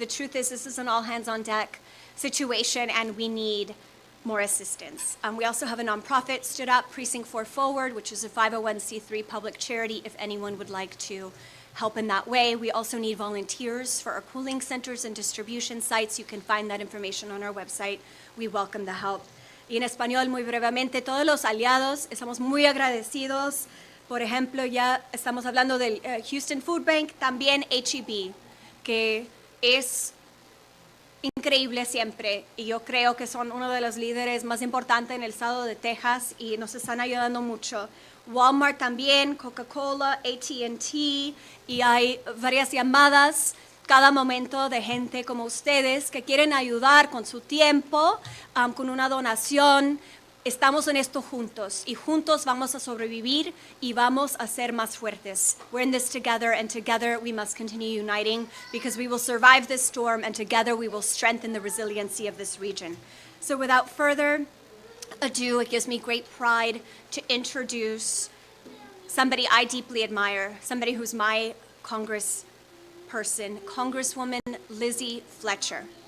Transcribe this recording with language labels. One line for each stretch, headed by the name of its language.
English: The truth is, this is an all-hands-on-deck situation, and we need more assistance. We also have a nonprofit stood up, Precinct 4 Forward, which is a 501c3 public charity, if anyone would like to help in that way. We also need volunteers for our cooling centers and distribution sites. You can find that information on our website. We welcome the help.
Spanish: Y en español, muy brevemente, todos los aliados, estamos muy agradecidos. Por ejemplo, ya estamos hablando del Houston Food Bank, también HEB, que es increíble siempre, y yo creo que son uno de los líderes más importantes en el estado de Texas y nos están ayudando mucho. Walmart también, Coca-Cola, AT&T, y hay varias llamadas cada momento de gente como ustedes que quieren ayudar con su tiempo, con una donación. Estamos en esto juntos, y juntos vamos a sobrevivir y vamos a ser más fuertes.
English: We're in this together, and together we must continue uniting, because we will survive this storm, and together we will strengthen the resiliency of this region. So without further ado, it gives me great pride to introduce somebody I deeply admire, somebody who's my congressperson, Congresswoman Lesley Fletcher.